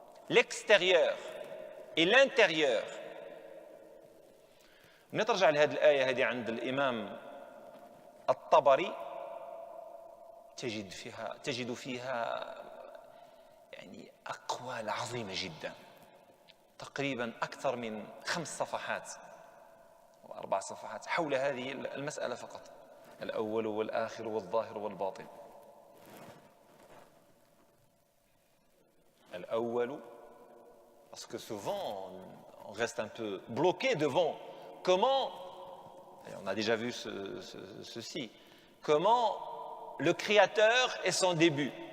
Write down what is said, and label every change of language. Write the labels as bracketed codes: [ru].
[fr] L'extérieur et l'intérieur. [ar] نترجع لهذه الآية هذه عند الإمام الطبري تجد فيها يعني أقوال عظيمة جدا، تقريبا أكثر من 5 صفحات أو 4 صفحات حول هذه المسألة فقط، الأول والآخر والظاهر والباطن. [fr] الأول parce que souvent on reste un peu bloqué devant comment, et on a déjà vu ceci, comment le Créateur est son début.